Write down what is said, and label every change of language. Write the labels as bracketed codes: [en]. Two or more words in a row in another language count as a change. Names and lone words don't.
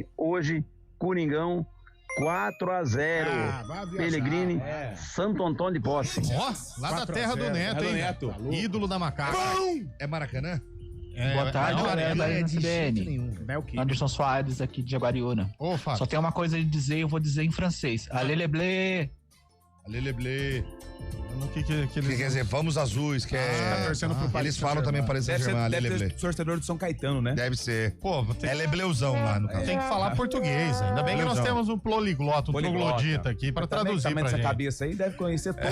[pt] Hoje, Coringão, 4-0. Pellegrini, Santo Antônio de Posse. Nossa, lá da terra do Neto, hein? Neto. Ídolo da macaca. É Maracanã? Boa tarde, galera da é CBN. Anderson Soares aqui de Jaguariúna. Só tem uma coisa a dizer, eu vou dizer em francês. [fr] Allez les bleus. Allez les bleus. [pt] O que quer dizer, vamos azuis, que é... torcendo pro Paris Eles falam também Paris Saint-Germain, Deve ser torcedor do São Caetano, né? Deve ser. Pô, é lebleuzão lá no caso. Tem que falar português. Ainda bem que nós temos um poliglota, um troglodita aqui pra traduzir pra gente. Essa cabeça aí deve conhecer todo.